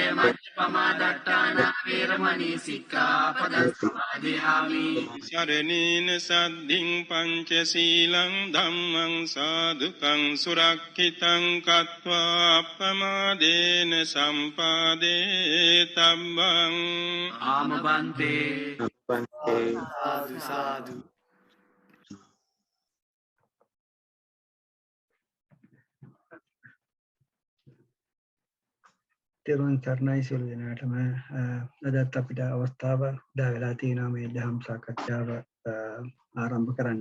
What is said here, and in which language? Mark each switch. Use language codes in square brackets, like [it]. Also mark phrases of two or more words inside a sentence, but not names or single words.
[pi] මජ්ජපමාදට්ඨාන වේරමණී සික්ඛාපදං සමාදියාමි සරණේන සද්ධින් පංචශීලං ධම්මං සාදුකං සුරක්ඛිතං කତ୍වා අප්පමාදේන සම්පාදේ තම්බං ආමබන්තේ සාදු සාදු [si] තෙරුවන් සරණයි සියලු දෙනාටම අදත් අපිට අවස්ථාව උදා වෙලා තියෙනවා මේ දහම් සාකච්ඡාව ආරම්භ කරන්න.